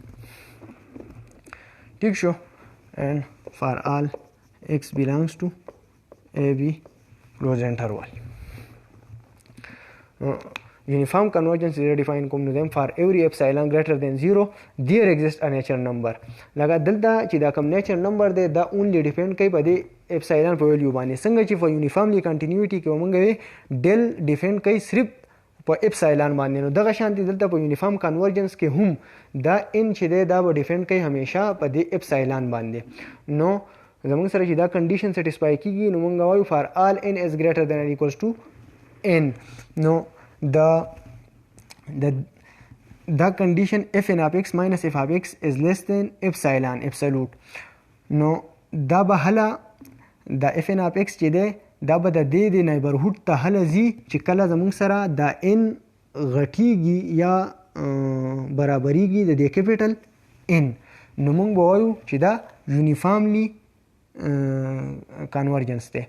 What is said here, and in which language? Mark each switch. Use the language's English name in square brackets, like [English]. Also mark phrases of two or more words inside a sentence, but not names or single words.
[English] ठीक शो and for all x belongs to a b closed interval. Uniform convergence is defined [Pashto] کوم نو [English] for every epsilon greater than 0 there exists a natural number. [Pashto] لکه دلته چې دا کوم [English] natural number [Pashto] دی دا [English] only depend [Pashto] کوي په دې اپسایلان په ویلیو باندې څنګه چې په [English] uniformly continuity [Pashto] کې موږ [English] we del depend [Pashto] کوي صرف په اپسایلان باندې نو دغه شانتي دلته په [English] uniform convergence [Pashto] کې هم دا ان چې دی دا به ډیپینډ کوي همیشه په دې اپسایلان باندې. نو زموږ سره چې دا کنډیشن سیټسفای کیږي نو موږ وایو [English] for all n is greater than or equals to n. [Pashto] نو د دا [English] condition f n of x minus f of x is less than epsilon absolute. [Pashto] نو دا به هله د [English] f n of x [Pashto] چې دی دا به د دې د نیبرهوډ ته هله ځي چې کله زموږ سره دا ان غټیږي یا برابریږي د دې [English] capital n, [Pashto] نو موږ به وایو چې دا [English] uniformly convergence [Pashto] دی.